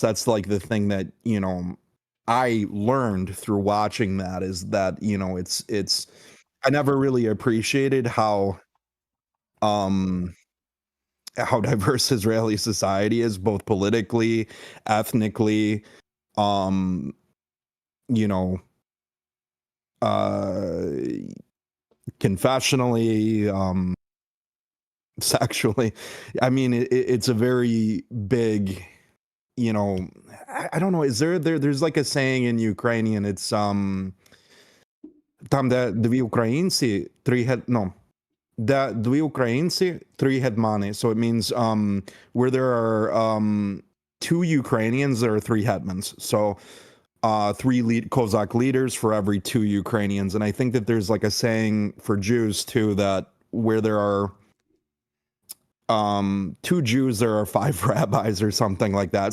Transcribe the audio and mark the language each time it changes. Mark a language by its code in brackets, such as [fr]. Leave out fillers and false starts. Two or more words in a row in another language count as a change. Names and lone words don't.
[en] That's like the thing that, you know, I learned through watching that, is that, you know, it's I never really appreciated how diverse Israeli society is, both politically, ethnically, you know, confessionally, sexually. I mean, it's a very big, you know, I don't know. Is there's like a saying in Ukrainian, it's [uk] там де дві українці, дві українці, три гетмани. [en] So it means where there are two Ukrainians, there are three hetmans. So three Cossack leaders for every two Ukrainians. And I think that there's like a saying for Jews too, that where there are two Jews, there are five rabbis or something like that.